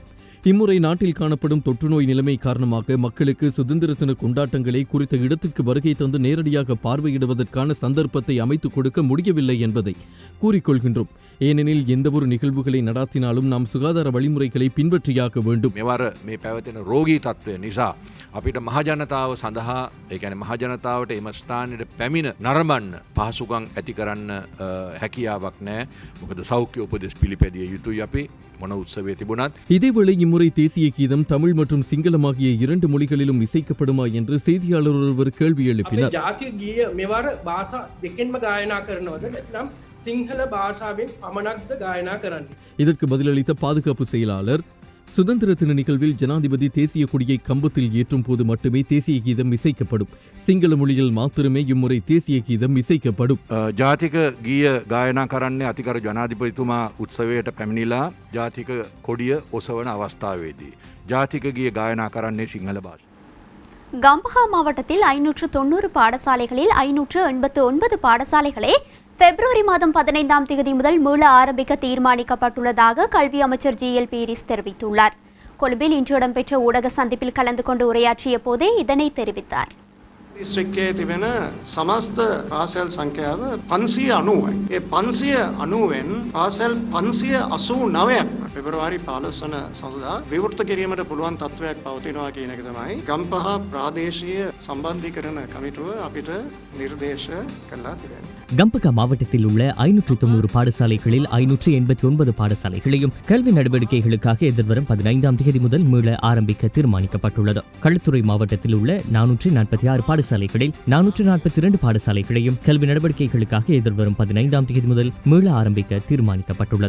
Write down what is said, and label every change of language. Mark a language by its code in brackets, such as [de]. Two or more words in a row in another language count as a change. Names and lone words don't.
[ta] இம்முறை நாட்டில் காணப்படும் தொற்றுநோய் நிலைமை காரணமாக மக்களுக்கு சுதந்திர தின கொண்டாட்டங்களை குறித்த இடத்துக்கு வருகை தந்து நேரடியாக பார்வையிடுவதற்கான சந்தர்ப்பத்தை அமைத்துக் கொடுக்க முடியவில்லை என்பதை கூறிக்கொள்கின்றோம். ஏனெனில் எந்தவொரு நிகழ்வுகளை நடாத்தினாலும் நாம் சுகாதார வழிமுறைகளை பின்பற்றியாக வேண்டும். [si] මෙවර මේ පැවතෙන රෝගී තත්ත්වය නිසා අපිට මහජනතාව සඳහා ඒ කියන්නේ මහජනතාවට එම ස්ථානයට පැමිණ නරඹන්න පහසුකම් ඇති කරන්න හැකියාවක් නැහැ. මොකද සෞඛ්‍ය උපදෙස් පිළිපැදිය යුතුයි අපි මොන උත්සවයේ තිබුණත්. [ta] இதேவேளை இம்முறை தேசிய கீதம் தமிழ் மற்றும் சிங்களம் ஆகிய 2 மொழிகளிலும் இசைக்கப்படுமா என்று செய்தியாளர் ஒருவர் கேள்வி எழுப்பினார். [si] ජාතික ගීය මෙවර භාෂා දෙකෙන්ම ගායනා කරනවද නැත්නම් සිංහල භාෂාවෙන් පමණක්ද ගායනා කරන්නේ? [ta] இதற்கு பதிலளித்த பாதுகாப்பு செயலாளர், சுதந்திர தின நிகழ்வில் ஜனாதிபதி தேசிய கொடியை கம்பத்தில் ஏற்றும் போது மட்டுமே தேசிய கீதம் இசைக்கப்படும். சிங்கள மொழியில் மாத்திரமே இம்முறை தேசிய கீதம் இசைக்கப்படும். [si] ජාතික ගීය ගායනා කරන්නේ අතිකර ජනාධිපතිතුමා උත්සවයට පැමිණිලා ජාතික කොඩිය ඔසවන අවස්ථාවේදී. ජාතික ගීය ගායනා කරන්නේ සිංහල භාෂාවෙන්. [ta] கம்பஹா மாவட்டத்தில் 590 பாடசாலைகளில் 589 பாடசாலைகளே பிப்ரவரி மாதம் 15ஆம் தேதி முதல் மீள ஆரம்பிக்க தீர்மானிக்கப்பட்டுள்ளதாக கல்வி அமைச்சர் ஜி.எல். பீரிஸ் தெரிவித்துள்ளார். கொழும்பில் இன்று இடம்பெற்ற ஊடக சந்திப்பில் கலந்து கொண்டு உரையாற்றிய போதே இதனை தெரிவித்தார். [si] දිස්ත්‍රික්කයේ තිබෙන සමස්ත පාසල් සංඛ්‍යාව 590යි. ඒ 590න් පාසල් 589ක් පෙබරවාරි 15 වන සඳුදා විවෘත කිරීමට පුළුවන් තත්ත්වයක් පවතිනවා කියන එක තමයි ගම්පහ ප්‍රාදේශීය සම්බන්ධීකරණ කමිටුව අපිට නිර්දේශ කළා තිබෙනවා. [ta] கம்பகா மாவட்டத்தில் உள்ள 590 பாடசாலைகளில் 589 பாடசாலைகளையும் கல்வி நடவடிக்கைகளுக்காக எதிர்வரும் 15ஆம் தேதி முதல் மீள ஆரம்பிக்க தீர்மானிக்கப்பட்டுள்ளது. களுத்துறை மாவட்டத்தில் உள்ள 446 பாடசாலைகளில் 442 பாடசாலைகளையும் கல்வி நடவடிக்கைகளுக்காக எதிர்வரும் 15ஆம் தேதி முதல் மீள ஆரம்பிக்க தீர்மானிக்கப்பட்டுள்ளது.